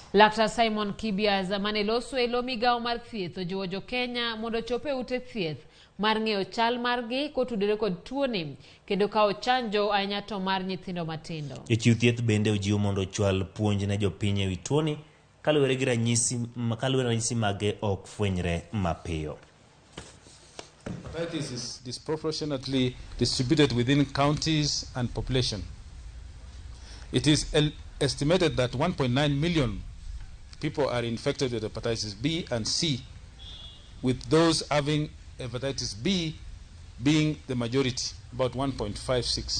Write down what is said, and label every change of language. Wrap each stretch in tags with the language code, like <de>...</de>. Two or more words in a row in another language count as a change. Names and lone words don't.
<luo>Laktar Simon Kibias mane loso e lo migawo mar thieth ojiwo jo Kenya mondo chope ute thieth mar ng'eyo chal margi kotudore kod tuoni kendo kawo chanjo ahinya to mar nyithindo matindo. Jochiw thieth bende ojiwo mondo ochwal puonj ne jopiny ewi tuoni kaluwore gi ranyisi mage ok fwenyre mapiyo.</luo> <en>Hepatitis is disproportionately distributed within counties and population. It is estimated that 1.9 million people are infected with hepatitis B and C, with those having hepatitis B being the majority, about 1.56.</en>